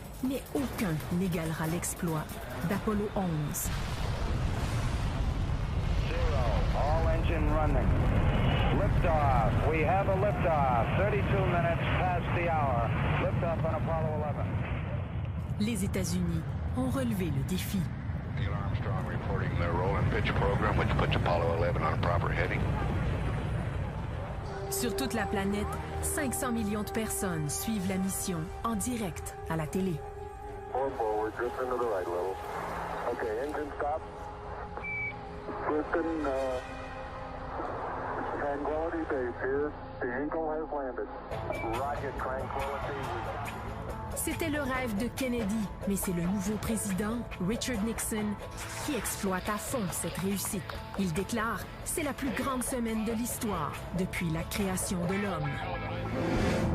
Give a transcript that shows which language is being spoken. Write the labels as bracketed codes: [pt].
[fr] Mais aucun n'égalera l'exploit d'Apollo 11. [en] All engine running. Liftoff. We have a liftoff. 32 minutes past the hour. Liftoff on Apollo 11. [fr] Les États-Unis ont relevé le défi. [en] Neil Armstrong reporting the roll and pitch program, which puts Apollo 11 on a proper heading. [fr] Sur toute la planète, 500 millions de personnes suivent la mission en direct à la télé. [en] Forward, drift into the right level. Okay, engine stop. Houston, Tranquility Base here. The Eagle has landed. Roger, Tranquility. [fr] C'était le rêve de Kennedy, mais c'est le nouveau président, Richard Nixon, qui exploite à fond cette réussite. Il déclare « C'est la plus grande semaine de l'histoire depuis la création de l'homme ».